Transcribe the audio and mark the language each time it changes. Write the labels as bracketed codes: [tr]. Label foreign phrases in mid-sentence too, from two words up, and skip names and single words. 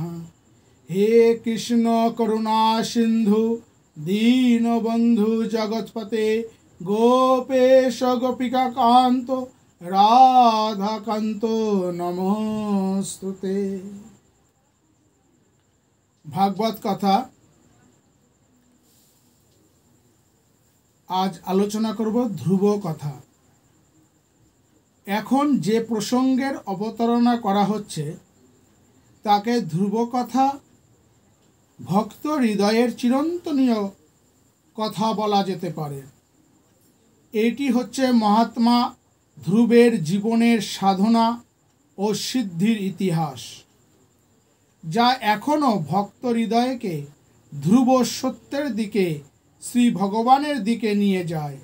[sa] हे कृष्ण करुणा सिंधु दीनबंधु जगतपते गोपेश गोपिका कांत राधाकांत नमोस्तुते। [bn] ভাগবত কথা আজ আলোচনা করব ধ্রুব কথা। এখন যে প্রসঙ্গের অবতারণা করা হচ্ছে তাকে ধ্রুব কথা, ভক্ত হৃদয়ের চিরন্তনীয় কথা বলা যেতে পারে। এটি হচ্ছে মহাত্মা ধ্রুবের জীবনের সাধনা ও সিদ্ধির ইতিহাস, যা এখনও ভক্ত হৃদয়কে ধ্রুব সত্যের দিকে, শ্রী ভগবানের দিকে নিয়ে যায়।